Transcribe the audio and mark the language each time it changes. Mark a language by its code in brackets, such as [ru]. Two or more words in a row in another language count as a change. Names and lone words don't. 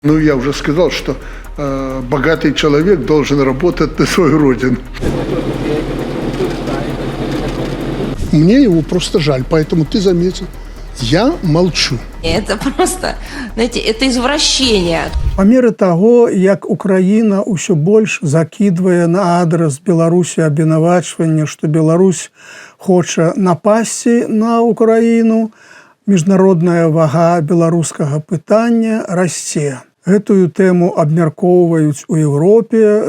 [ru] Ну, я уже сказал, что богатый человек должен работать на свою родину. Мне его просто жаль, поэтому ты заметил, я молчу. Это просто, знаете, это извращение. [be] Па меры таго, як Украіна ўсё больш закідвае на адрас Беларусі абвінавачванне, што Беларусь хоча напасці на Украіну, міжнародная вага беларускага пытання расце. Гэтую тэму абмяркоўваюць у Еўропе.